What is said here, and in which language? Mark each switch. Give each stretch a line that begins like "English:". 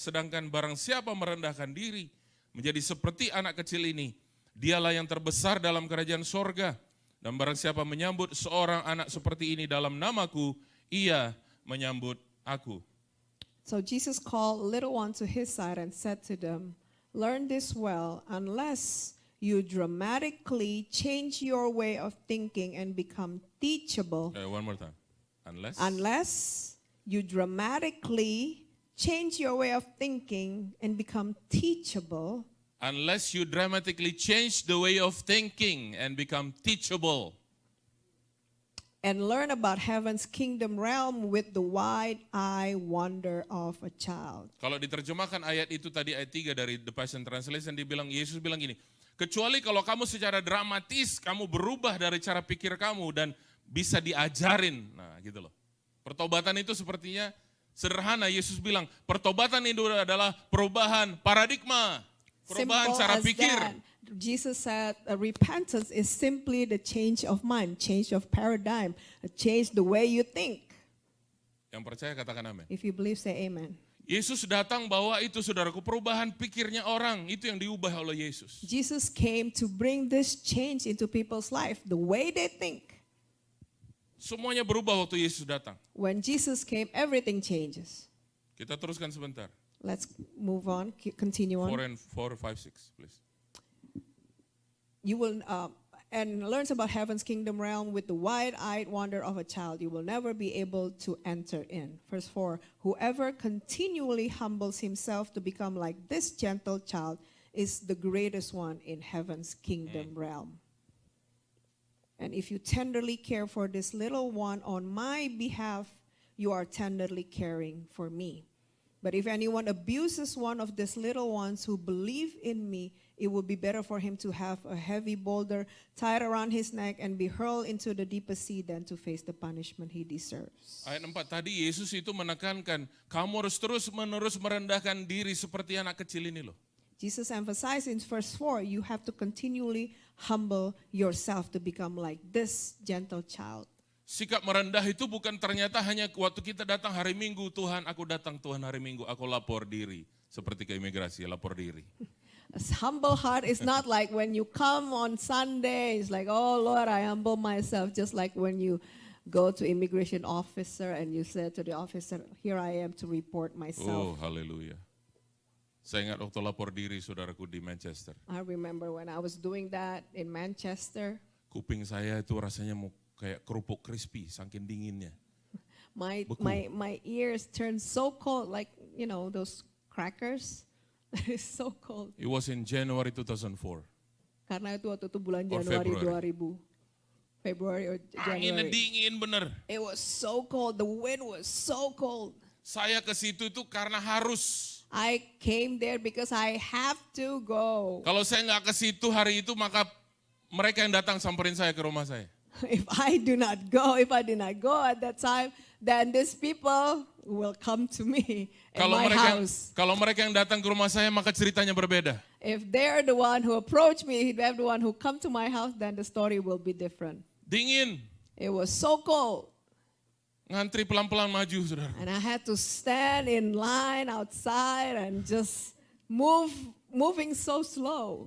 Indonesian: Sedangkan barang siapa merendahkan diri menjadi seperti anak kecil ini, dialah yang terbesar dalam kerajaan sorga. Dan barang siapa menyambut seorang anak seperti ini dalam namaku, ia menyambut aku.
English: So Jesus called little one to his side and said to them, learn this well, unless you dramatically change your way of thinking and become teachable. One more time. Unless you dramatically change your way of thinking and become teachable. Unless you dramatically change the way of thinking and become teachable. And learn about heaven's kingdom realm with the wide-eye wonder of a child.
Indonesian: Kalau diterjemahkan ayat itu tadi ayat 3 dari The Passion Translation, Yesus bilang gini, kecuali kalau kamu secara dramatis, kamu berubah dari cara pikir kamu dan bisa diajarin. Nah gitu loh. Pertobatan itu sepertinya sederhana. Yesus bilang, pertobatan itu adalah perubahan paradigma. Perubahan
English: Simple
Indonesian: cara
English: as
Indonesian: pikir.
English: that. Jesus said repentance is simply the change of mind, change of paradigm, a change the way you think.
Indonesian: Yang percaya katakan amin.
English: If you believe, say amen.
Indonesian: Yesus datang bawa itu saudaraku, perubahan pikirnya orang, itu yang diubah oleh Yesus.
English: Jesus came to bring this change into people's life, the way they think.
Indonesian: Semuanya berubah waktu Yesus datang.
English: When Jesus came, everything changes.
Indonesian: Kita teruskan sebentar.
English: Let's move on, continue on. 4, 5, 6, please. You will and learns about heaven's kingdom realm with the wide-eyed wonder of a child. You will never be able to enter in. Verse 4, whoever continually humbles himself to become like this gentle child is the greatest one in heaven's kingdom realm. And if you tenderly care for this little one on my behalf, you are tenderly caring for me. But if anyone abuses one of these little ones who believe in me, it would be better for him to have a heavy boulder tied around his neck and be hurled into the deepest sea than to face the punishment he deserves.
Indonesian: Ayat 4 tadi Yesus itu menekankan, kamu harus terus-menerus merendahkan diri seperti anak kecil ini loh.
English: Jesus emphasized in verse 4, you have to continually humble yourself to become like this gentle child.
Indonesian: Sikap merendah itu bukan ternyata hanya waktu kita datang hari Minggu, Tuhan aku datang Tuhan hari Minggu, aku lapor diri. Seperti ke imigrasi, lapor diri.
English: A humble heart is not like when you come on Sunday, it's like, oh Lord, I humble myself. Just like when you go to immigration officer and you say to the officer, here I am to report myself.
Indonesian: Oh, haleluya. Saya ingat waktu lapor diri saudaraku di Manchester.
English: I remember when I was doing that in Manchester.
Indonesian: Kuping saya itu rasanya mau kayak kerupuk crispy, saking dinginnya.
English: My ears turned so cold, like, you know, those crackers. It's so cold. It was in January 2004.
Indonesian: Karena itu waktu itu bulan Januari 2000.
English: February or January.
Indonesian: Anginnya dingin bener.
English: It was so cold. The wind was so cold.
Indonesian: Saya ke situ itu karena harus.
English: I came there because I have to go.
Indonesian: Kalau saya nggak ke situ hari itu, maka mereka yang datang samperin saya ke rumah saya.
English: If I did not go at that time, then these people will come to me in my house.
Indonesian: Kalau mereka yang datang ke rumah saya, maka ceritanya berbeda.
English: If they're the one who approach me, if they're the one who come to my house, then the story will be different.
Indonesian: Dingin.
English: It was so cold.
Indonesian: Ngantri pelan-pelan maju, saudara.
English: And I had to stand in line outside and just moving so slow.